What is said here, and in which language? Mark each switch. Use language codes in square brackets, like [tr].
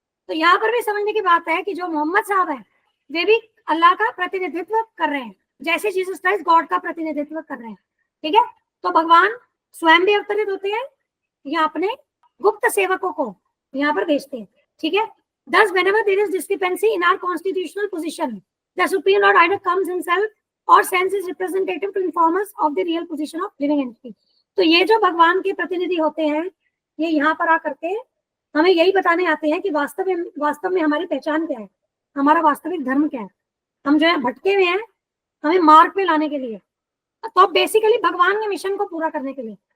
[hi] तो यहाँ पर भी समझने की बात है कि जो मोहम्मद साहब है वे भी अल्लाह का प्रतिनिधित्व कर रहे हैं, जैसे जीसस क्राइस्ट गॉड का प्रतिनिधित्व कर रहे हैं, ठीक है। तो भगवान स्वयं भी अवतरित होते हैं या अपने गुप्त सेवकों को यहाँ पर भेजते हैं, ठीक है। [en] Thus, whenever there is discrepancy in our constitutional position, the Supreme Lord either comes himself or sends his representative to inform us of the real position of living entity। [hi] तो ये जो भगवान के प्रतिनिधि होते हैं ये यहाँ पर आकर के हमें यही बताने आते हैं कि वास्तव में हमारी पहचान क्या है, हमारा वास्तविक धर्म क्या है। हम जो है भटके हुए हैं, हमें मार्ग पे लाने के लिए, तो बेसिकली भगवान के मिशन को पूरा करने के लिए।